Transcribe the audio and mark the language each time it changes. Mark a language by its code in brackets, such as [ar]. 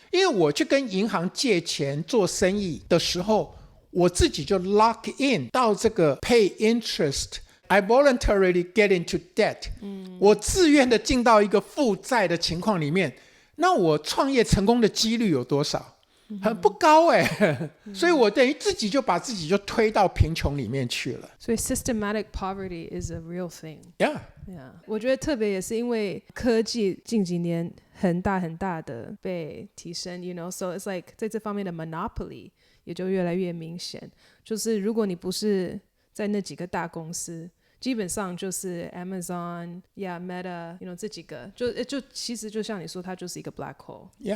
[zh] 因为我去跟银行借钱做生意的时候，我自己就 lock in 到这个 pay interest， [en] I voluntarily get into debt， [zh] 我自愿的进到一个负债的情况里面，那我创业成功的几率有多少？很不高所以我等于自己就把自己就推到贫穷里面去了。 [en] 所以 systematic poverty is a real thing. Yeah. [zh] 我觉得特别也是因为科技近几年很大的被提升 [en] you know, so it's like [zh] 在这方面的 monopoly 也就越来越明显，就是如果你不是在那几个大公司，基本上就是 Amazon、Meta， [en] you know, [zh] 这几个就其实就像你说，它就是一个 black hole。